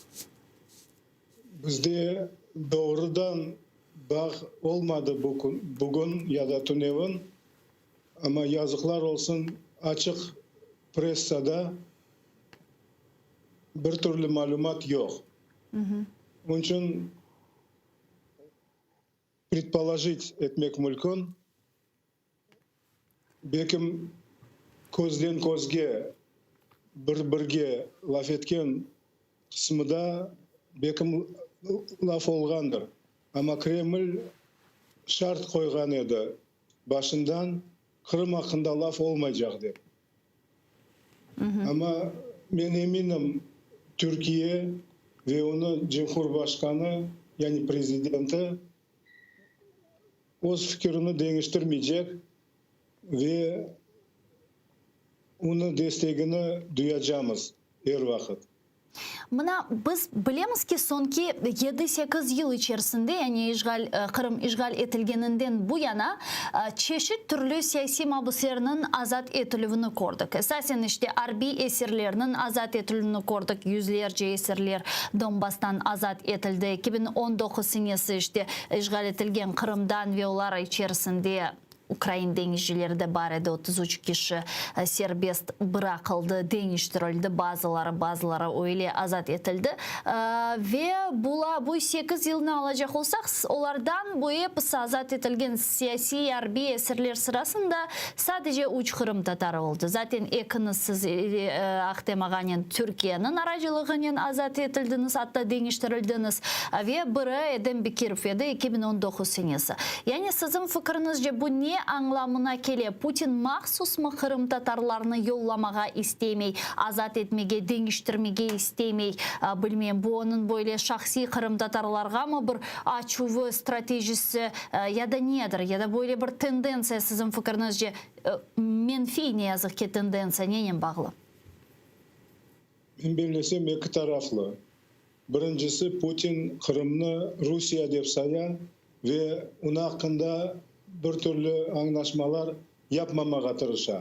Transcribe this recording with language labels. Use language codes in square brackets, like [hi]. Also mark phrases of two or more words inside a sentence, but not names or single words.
[crh] Bizde doğrudan bağ olmadı bugün ya da Tunev'in. Ama yazıklar olsun açık pressada bir türlü malumat yok. Onun için предположить etmek mümkün. Bekim közden közge birge laf etken kısmıda bekim laf olgandır. Ama Kreml şart koygan edi başından Kırım hakkında laf olmayacak diye. [tr] Ama ben eminim Türkiye ve onun Cumhurbaşkanı yani prezidenti o fikrini değiştirmeyecek ve onun desteğini duyacağız her vakit. [crh] Mına biz bilemiz ki sonki 7-8 yıl içerisinde yani Kırım işgal etilgeninden bu yana çeşit türlü siyasi mahpuslarının azat etilivini gördük. Esasen işte harbi esirlerinin azat etilivini gördük. Yüzlerce esirler Donbas'tan azat etildi. 2019 senesi işte işgal etilgen Kırım'dan ve onlar içerisinde Ukrayna denizcileri de var idi. [tr] 33 kişi serbest bırakıldı, değiştirildi. [crh] Bazıları öyle azat etildi. Ve bu 8 yılını alacak olsak onlardan bu hepsi azat etilgen siyasi harbi esirler sırasında sadece 3 Kırım Tatarı oldu. Zaten siz aktemağanın Türkiye'nin aracılığıyla azat etildiniz, hatta değiştirildiniz. Ve biri Edem Bekirov edi 2019 senesi. Yani sizin fikrinizce bu ne anlamına gele? Putin mahsus mu Kırım Tatarlarını yollamağa istemey, azat etmege, değiştirmege istemey, bilmem bu onun böyle şahsi Kırım Tatarlarga mı bir açuvu stratejisi ya da nedir? Ya da böyle bir tendensiya sizin fikrinizce menfi ne yazık ki tendensiya neyle bağlı? Ben bilesem iki taraflı. Birincisi Putin Kırım'ını Rusya dep sayan ve onun hakkında bir türlü anlaşmalar yapmamağa tırışa.